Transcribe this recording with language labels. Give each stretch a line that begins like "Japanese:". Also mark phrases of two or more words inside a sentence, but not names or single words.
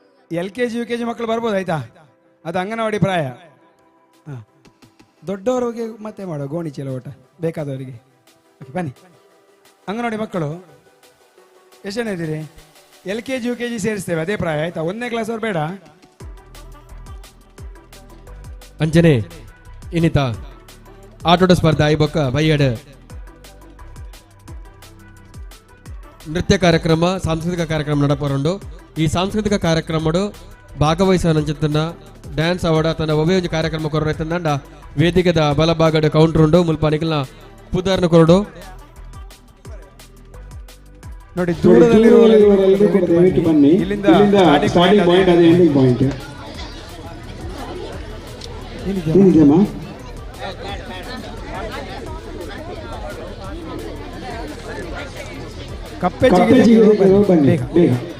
Kannada: LKG UKG ಮಕ್ಕಳು ಬರ್ಬೋದು ಆಯ್ತಾ, ಅದು ಅಂಗನವಾಡಿ ಪ್ರಾಯ. ಹಾಂ, ದೊಡ್ಡವರಿಗೆ ಮತ್ತೆ ಮಾಡುವ ಗೋಣಿ ಚೀಲ ಓಟ ಬೇಕಾದವರಿಗೆ. ಓಕೆ ಬನ್ನಿ. ಅಂಗನವಾಡಿ ಮಕ್ಕಳು ಎಷ್ಟು ಜನ ಇದ್ದೀರಿ? LKG UKG ಸೇರಿಸ್ತೇವೆ, ಅದೇ ಪ್ರಾಯ ಆಯ್ತಾ. 1ನೇ ಕ್ಲಾಸ್ ಅವ್ರು ಬೇಡ.
Tulu: ಅಂಚನೆ ಇನ್ನಿತ ಆಟೋಟ ಸ್ಪರ್ಧೆ ಐಬೊಕ್ಕ ಬೈಯಡ್ ನೃತ್ಯ ಕಾರ್ಯಕ್ರಮ ಸಾಂಸ್ಕೃತಿಕ ಕಾರ್ಯಕ್ರಮ ನಡಪರುಂಡು. ಈ ಸಾಂಸ್ಕೃತಿಕ ಕಾರ್ಯಕ್ರಮಡು ಭಾಗವಹಿಸುವ
English: dance award
Tulu: ತನ್ನ ಒಬ್ಬೇ ಒಂದು ಕಾರ್ಯಕ್ರಮ ಕೊರೈತಂದ ವೇದಿಕೆದ ಬಲಭಾಗದ ಕೌಂಟರ್ ಉಂಡು ಮುಲ್ಪ ನಿಖಿಲ್ನ ಪುದರ್ನ ಕೊರಡು
Kannada: ನೋಡಿ. ದೂರದಲ್ಲಿರುವ ಇಲ್ಲಿಂದ
English: starting point
Kannada: ಅದೇ
English: ending point.
Kannada: ಏನಿದೆಯಮ್ಮ? ಕಪ್ಪೆ ಬನ್ನಿ ಬೇಗ.